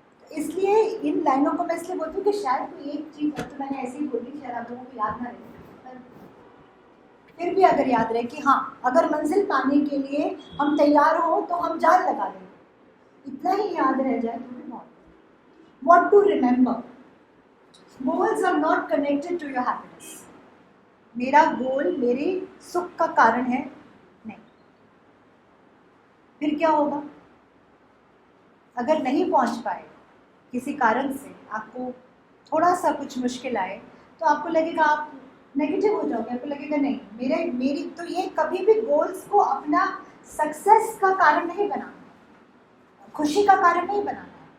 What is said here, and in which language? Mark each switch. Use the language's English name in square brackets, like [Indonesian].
[Hindi] इसलिए इन लाइनों को मैं इसलिए बोलती हूँ कि शायद कोई एक चीज़, तो मैंने ऐसे ही बोली, शायद आप लोगों को याद ना रहे, फिर भी अगर याद रहे कि हाँ, अगर मंजिल पाने के लिए हम तैयार हो तो हम जान लगा दें, इतना ही याद रह जाए तो भी बहुत। [English] What to remember? Goals are not connected to your happiness. [Hindi] मेरा गोल मेरे सुख का कारण है नहीं। फिर क्या होगा? अगर नहीं पहुंच पाए किसी कारण से, आपको थोड़ा सा कुछ मुश्किल आए, तो आपको लगेगा, आप नेगेटिव हो जाओगे, आपको लगेगा नहीं, मेरी तो ये कभी भी गोल्स को अपना सक्सेस का कारण नहीं बनाना, खुशी का कारण नहीं बनाना है।